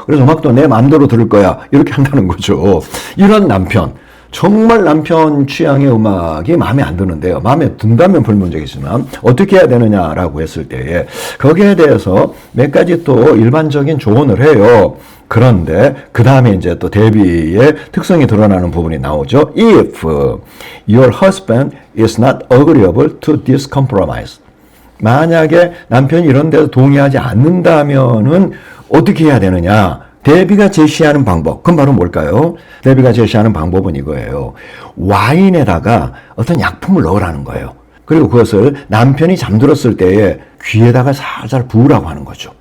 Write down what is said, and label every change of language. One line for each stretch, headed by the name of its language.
Korean: 그래서 음악도 내 마음대로 들을 거야. 이렇게 한다는 거죠. 이런 남편, 정말 남편 취향의 음악이 마음에 안 드는데요. 마음에 든다면 불문제겠지만 어떻게 해야 되느냐라고 했을 때에 거기에 대해서 몇 가지 또 일반적인 조언을 해요. 그런데 그 다음에 이제 또 데뷔의 특성이 드러나는 부분이 나오죠.
English: If your husband is not agreeable to this compromise.
Korean: 만약에 남편이 이런 데서 동의하지 않는다면은 어떻게 해야 되느냐? 데뷔가 제시하는 방법, 그건 바로 뭘까요? 데뷔가 제시하는 방법은 이거예요. 와인에다가 어떤 약품을 넣으라는 거예요. 그리고 그것을 남편이 잠들었을 때에 귀에다가 살살 부으라고 하는 거죠.